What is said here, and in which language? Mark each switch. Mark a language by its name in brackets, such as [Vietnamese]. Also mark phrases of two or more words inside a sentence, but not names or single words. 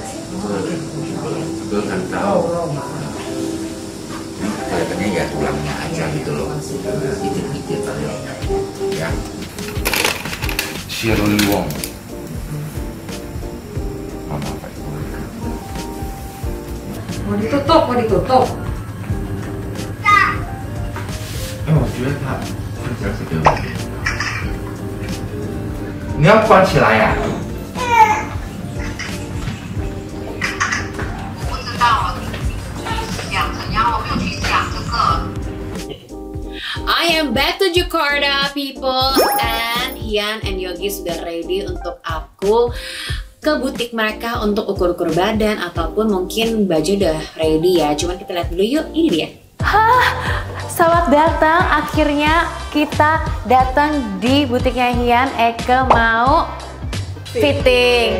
[Indonesian] Kelihatannya ya tulangnya aja aja gitu loh. Dikit-dikit aja. Ya. Shirley Wong. Apa itu? Mau ditutup. [Chinese] 我觉得它这是对的。你要关起来呀、不知道，养成呀，我没有去想这个。 [English] I am back to Jakarta, people, and Hian and Yogi [Indonesian] sudah ready untuk aku ke butik mereka untuk ukur-ukur badan ataupun mungkin baju udah ready ya. Cuman kita lihat dulu yuk, ini dia. Selamat datang, akhirnya kita datang di butiknya Hian. Eke mau fitting.